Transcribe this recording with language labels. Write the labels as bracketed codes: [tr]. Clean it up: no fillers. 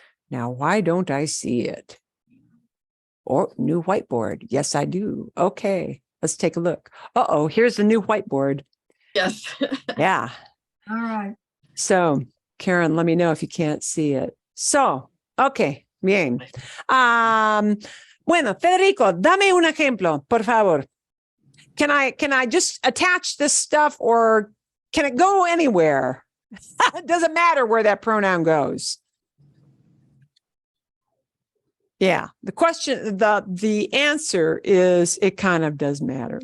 [en] Now, why don't I see it? Or new whiteboard. Yes, I do. Okay, let's take a look. Uh-oh, here's the new whiteboard. Yes. Yeah. All right. So, Karen, let me know if you can't see it. So, okay, bien. [es] Bueno, Federico, dame un ejemplo, por favor. [en] Can I just attach this stuff or can it go anywhere? It doesn't matter where that pronoun goes. Yeah, the answer is it kind of does matter.